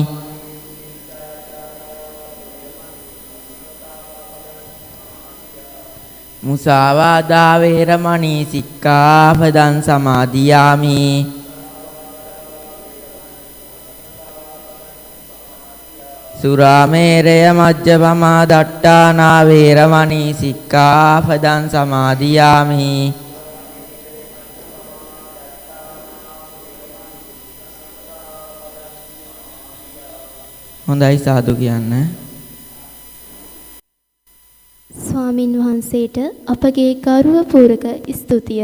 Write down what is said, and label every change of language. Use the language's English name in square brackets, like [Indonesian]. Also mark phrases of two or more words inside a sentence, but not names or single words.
[Pali] มุสาวาทาเวรมณีสิกขาปดังสมาธิยามิ สุราเมรยมัจจปมาดัตตานาเวรมณีสิกขาปดังสมาธิยามิ [Sinhala] හොඳයි සාදු කියන්න. ස්වාමින් වහන්සේට අපගේ ගෞරවපූර්වක ස්තුතිය.